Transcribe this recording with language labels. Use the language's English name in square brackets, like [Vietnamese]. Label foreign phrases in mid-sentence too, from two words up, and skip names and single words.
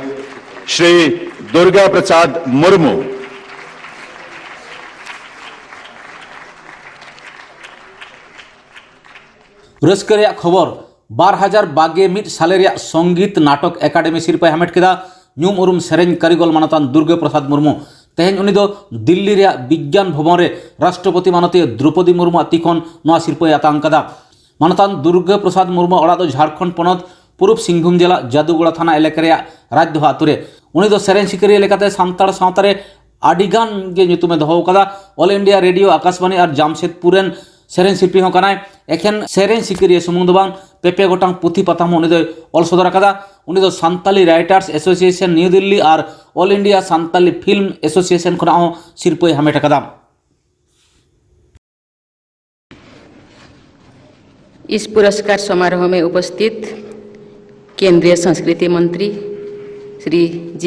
[Santali] श्री दुर्गा प्रसाद मुर्मू। पुरस्कार खबर 2021 साल संगीत नाटक एकाडेमी सिरपा हामेट केदा ᱧᱩᱢ ᱩᱨᱩᱢ ᱥᱮᱨᱮᱧ ᱠᱟᱹᱨᱤᱜᱚᱞ ᱢᱟᱱᱚᱛᱟᱱ ᱫᱩᱨᱜᱟ ᱯᱨᱚᱥᱟᱫ ᱢᱩᱨᱢᱩ ᱛᱮᱦᱮᱧ ᱩᱱᱤ ᱫᱚ ᱫᱤल्ᱞᱤ ᱨᱮᱭᱟᱜ ᱵᱤᱜᱽᱜᱟᱱ ᱵᱷᱚᱵᱚᱱ ᱨᱮ ᱨᱟᱥᱴᱨᱚᱯᱚᱛᱤ ᱢᱟᱱᱚᱛᱤᱭᱟᱹ ᱫᱨᱚᱯᱚᱫᱤ ᱢᱩᱨᱢᱩᱣᱟᱜ ᱛᱤ ᱠᱷᱚᱱ ᱱᱚᱣᱟ ᱥᱤᱨᱯᱟᱹᱭ ᱟᱛᱟᱝ ᱠᱟᱫᱟ। ᱢᱟᱱᱚᱛᱟᱱ ᱫᱩᱨᱜᱟ ᱯᱨᱚᱥᱟᱫ ᱢᱩᱨᱢᱩ ᱚᱲᱟᱜ ᱫᱚ ঝাড়খণ্ড ᱯᱚᱱᱚᱛ ᱯᱩᱨᱩᱵ ᱥᱤᱝᱵᱷᱩᱢ ᱡᱮᱞᱟ ᱡᱟᱫᱩᱜᱚᱲᱟ ᱛᱷᱟᱱᱟ ᱮᱞᱟᱠᱟ ᱨᱮᱭᱟᱜ ᱨᱟᱡᱽᱫᱚᱦᱟ ᱟᱹᱛᱩ ᱨᱮ। ᱩᱱᱤ ᱫᱚ ᱥᱮᱨᱮᱧ ᱥᱤᱠᱟᱹᱨᱤᱭᱟᱹ ᱞᱮᱠᱟᱛᱮ ᱥᱟᱱᱛᱟᱲ ᱥᱟᱶᱛᱟ ᱨᱮ ᱟᱹᱰᱤᱜᱟᱱ ᱜᱮ ᱧᱩᱛᱩᱢᱮ ᱫᱚᱦᱚ ᱟᱠᱟᱫᱟ। ᱚᱞ ᱤন্ডিয়া ᱨᱮᱰᱤᱭᱳ ᱟᱠᱟশᱵᱟণী ᱟᱨ ᱡᱟᱢᱥᱮᱫᱽᱯᱩᱨ ᱨᱮᱱ ᱥᱮᱨᱮᱧ ᱥᱤল্ᱯᱤ ᱦᱚᱸ ᱠᱟᱱᱟᱭ। ᱮᱠᱷᱮᱱ ᱥᱮᱨᱮᱧ ᱥᱤᱠᱟᱹᱨᱤᱭᱟᱹ ᱥᱩᱢᱩᱝ ᱫᱚ ᱵᱟᱝ ᱯᱮᱯᱮ ᱜᱚᱴᱟᱝ ᱯᱩᱛᱷᱤ ᱯᱟᱛᱷᱟᱢ ᱦᱚᱸ ᱩᱱᱤ ᱫᱚᱭ ᱚᱞ ᱥᱚᱫᱚᱨ ᱟᱠᱟᱫᱟ। उनी दो सान्ताली राइटर्स एसोसिएशन न्यू दिल्ली और ऑल इंडिया सान्ताली फिल्म एसोसिएशन खुना सिरपय हामेट अकदा। [Hindi] इस पुरस्कार समारोह में उपस्थित केंद्रीय संस्कृति मंत्री श्री जी